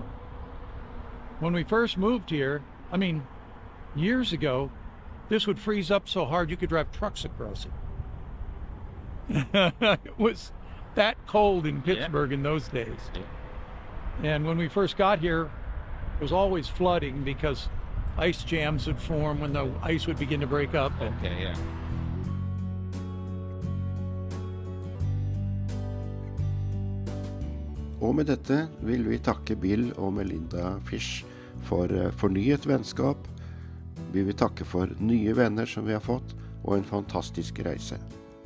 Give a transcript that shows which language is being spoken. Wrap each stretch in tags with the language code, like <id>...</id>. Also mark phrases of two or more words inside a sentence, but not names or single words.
<en>When we first moved here, years ago, this would freeze up so hard you could drive trucks across it. It was that cold in Pittsburgh in those days. Yeah. And when we first got here, it was always flooding because ice jams would form when the ice would begin to break up. Okay, yeah.</en> <no>Og med dette vil vi takke Bill og Melinda Fish for fornyet vennskap. Vi vil takke for nye venner som vi har fått, og en fantastisk reise.</no>